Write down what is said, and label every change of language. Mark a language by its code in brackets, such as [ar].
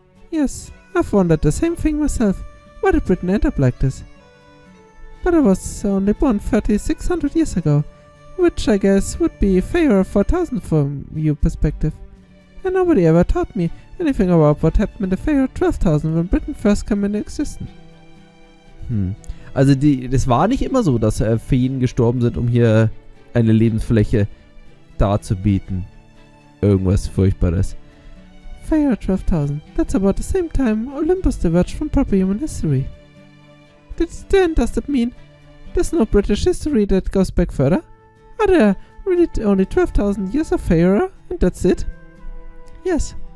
[en] Yes, I've wondered the same thing myself. Why did Britain end up like this? But I was only born 3,600 years ago, which I guess would be Fair 4000 from your perspective. And nobody ever taught me anything about what happened in the Fair 12,000 when Britain first came into existence. [de] Also das war nicht immer so, dass Feen gestorben sind, um hier eine Lebensfläche darzubieten. Irgendwas Furchtbares. [en] Fair 12,000. That's about the same time Olympus diverged from proper human history. Does that mean there's no British history that goes back further? Are there really only 12,000 years of Fair and that's it? Yes.